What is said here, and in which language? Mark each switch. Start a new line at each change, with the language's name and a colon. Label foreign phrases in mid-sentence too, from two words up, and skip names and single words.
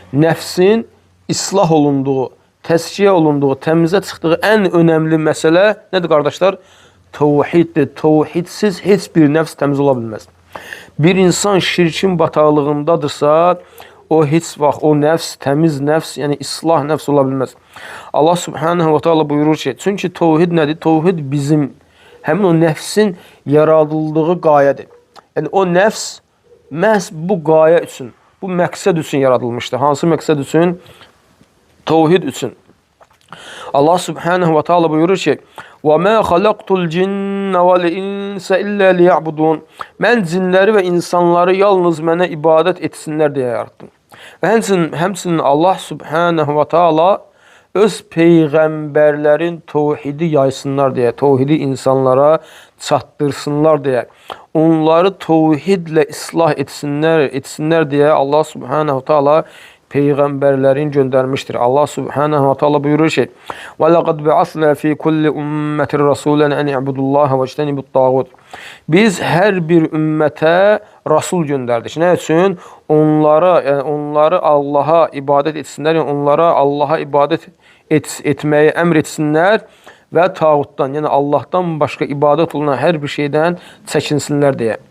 Azerbaijani: Nəfsin islah olunduğu, təskiyə olunduğu, təmizə çıxdığı ən önəmli məsələ nədir qardaşlar? Tevhiddir. Tevhidsiz heç bir nəfs təmiz ola bilməz. Bir insan şirkin bataqlığındadırsa, o heç vaxt o nəfs, təmiz nəfs, yəni islah nəfs ola bilməz.
Arabic: الله سبحانه و تعالى
Azerbaijani: buyurur ki, çünki tevhid nədir? Tevhid bizim həmin o nəfsin yaradıldığı qayədir. Yəni o nəfs məhz bu qayə üçün, bu məqsəd üçün yaradılmışdır. Hansı məqsəd üçün? Tevhid üçün.
Arabic: الله سبحانه و تعالى
Azerbaijani: buyurur ki,
Arabic: وَمَا خَلَقْتُ الْجِنَّ وَالْاِنْسَ إِلَّا لِيَعْبُدُونَ
Azerbaijani: Mən cinləri və insanları yalnız mənə ibadət etsinlər deyə yarattım. Və həmçinin
Arabic: الله سبحانه و تعالى
Azerbaijani: öz peyğəmbərlərin tevhidi yaysınlar deyə, tevhidi insanlara çatdırsınlar deyə, onları tevhidlə islah etsinlər deyə
Arabic: الله سبحانه و تعالى
Azerbaijani: peyğəmbərlərin göndərmişdir.
Arabic: الله سبحانه و تعالى
Azerbaijani: buyurur ki,
Arabic: وَلَقَدْ بَعَثْنَا فِي كُلِّ أُمَّةٍ رَسُولًا أَنْ اِعْبُدُوا اللّٰهَ وَاجْتَنِبُوا الطَّاغُوتَ
Azerbaijani: Biz hər bir ümmətə rasul göndərdik. Nə üçün? Onları Allaha ibadət etsinlər, yəni onlara Allaha ibadət etməyi əmr etsinlər və tağutdan, yəni Allahdan başqa ibadət olunan hər bir şeydən çəkinsinlər deyə.